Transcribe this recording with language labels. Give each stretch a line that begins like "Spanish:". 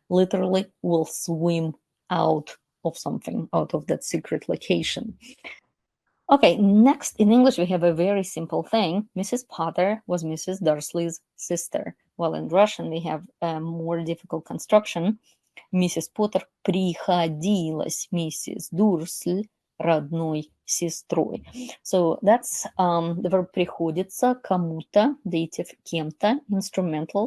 English: Literally will swim out of something, out of that secret location. Okay, next in English we have a very simple thing. Mrs. Potter was Mrs. Dursley's sister. Well, in Russian we have a more difficult construction.
Russian: Миссис Поттер приходилась миссис Дурсль родной сестрой.
English: So that's the verb
Russian: приходится кому-то,
English: dative
Russian: кем-то,
English: instrumental.